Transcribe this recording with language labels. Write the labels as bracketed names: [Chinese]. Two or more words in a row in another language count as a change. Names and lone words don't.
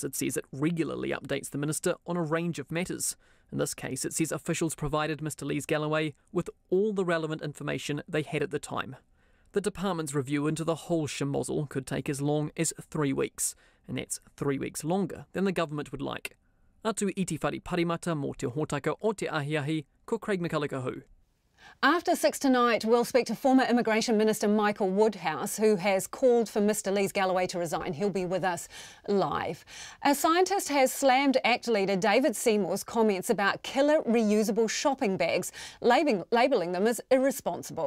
[English] It says it regularly updates the Minister on a range of matters. In this case, it says officials provided Mr Galloway with all the relevant information they had at the time. The department's review into the whole schmozzle could take as long as 3 weeks, and that's 3 weeks longer than the government would like. [Māori] Atu iti whare parimata mō te hōtaka o te ahiahi, ko Craig McCulloch. [English] After 6 tonight, we'll speak to former Immigration Minister Michael Woodhouse, who has called for Mr Galloway to resign. He'll be with us live. A scientist has slammed ACT leader David Seymour's comments about killer reusable shopping bags, labelling them as irresponsible.